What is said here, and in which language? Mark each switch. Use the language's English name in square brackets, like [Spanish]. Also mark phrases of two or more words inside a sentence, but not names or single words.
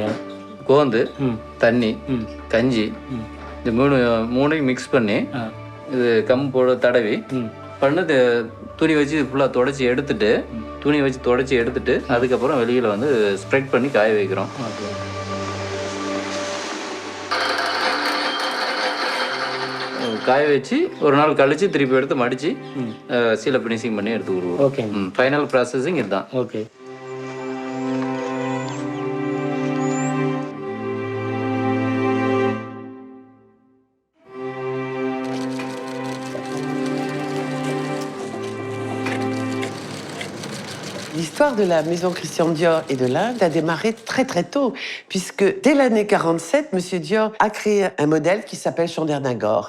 [Tamil] கோந்து, தண்ணி, கஞ்சி இந்த மூணையும் மிக்ஸ் பண்ணி இது போட தடவி பண்ணது துணி வச்சு ஃபுல்லாக தொடச்சி எடுத்துட்டு அதுக்கப்புறம் வெளியில் வந்து ஸ்ப்ரெட் பண்ணி காய வைக்கிறோம். காய வச்சு ஒரு நாள் கழிச்சு திருப்பி எடுத்து மடித்து சீலை ஃபினிஷிங் பண்ணி எடுத்து விடுவோம். ஓகே, [English] final processing [Tamil] இதுதான். ஓகே. [French] L'histoire de la maison Christian Dior et de l'Inde a démarré très très tôt, puisque dès l'année 47, Monsieur Dior a créé un modèle qui s'appelle Chandernagore.